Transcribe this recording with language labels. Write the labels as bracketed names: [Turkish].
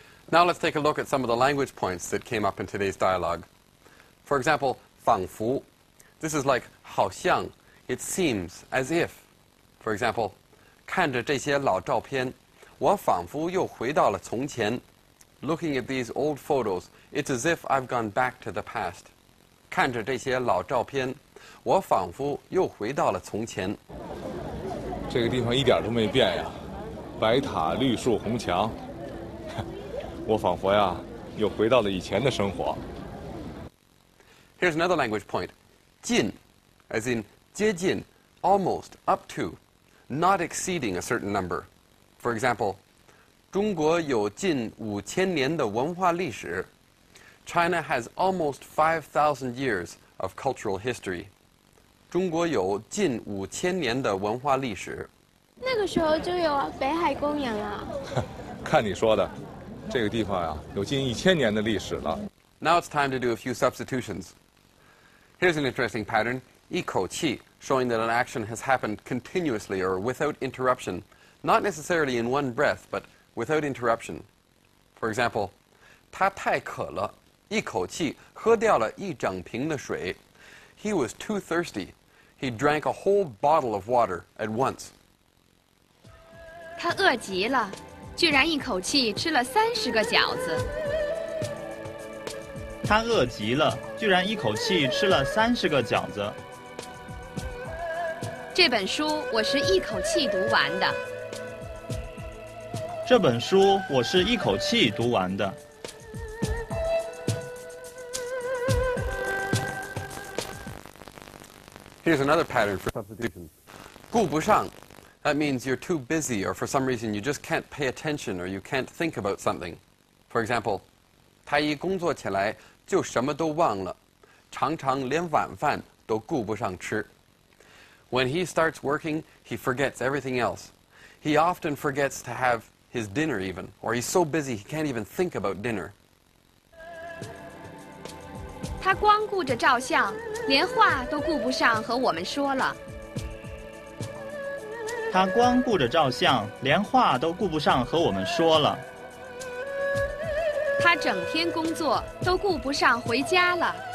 [English] Now let's take a look at some of the language points that came up in today's dialogue. For example, 仿佛. This is like 好像. It seems, as if. For example, [Chinese] 看着这些老照片，我仿佛又回到了从前。 [English] Looking at these old photos, it's as if I've gone back to the past. [Chinese] 看着这些老照片，我仿佛又回到了从前。这个地方一点都没变呀，白塔、绿树、红墙。我仿佛呀，又回到了以前的生活。 [English] Here's another language point. 近 as in 接近, almost, up to, not exceeding a certain number. For example, [Chinese] 中国有近5000年的文化历史. [English] China has almost 5,000 years of cultural history. [Chinese] 中国有近5000年的文化历史。那个时候就有北海公园了。看你说的，这个地方呀，有近1000年的历史了。 [English] Now it's time to do a few substitutions. Here's an interesting pattern. 一口气 showing that an action has happened continuously or without interruption, not necessarily in one breath, but without interruption. For example, [Chinese] 他太渴了，一口气喝掉了一整瓶的水。 [English] He was too thirsty. He drank a whole bottle of water at once. [Chinese] 他饿极了，居然一口气吃了30个饺子。他饿极了，居然一口气吃了30个饺子。这本书我是一口气读完的。这本书我是一口气读完的。 [English] Here's another pattern for substitutions. 顾不上 that means you're too busy or for some reason you just can't pay attention or you can't think about something. For example, [Chinese] 他一工作起来就什么都忘了，常常连晚饭都顾不上吃。 [English] When he starts working, he forgets everything else. He often forgets to have his dinner even, or he's so busy he can't even think about dinner. [Chinese] 他光顾着照相，连话都顾不上和我们说了。他光顾着照相，连话都顾不上和我们说了。他整天工作都顾不上回家了。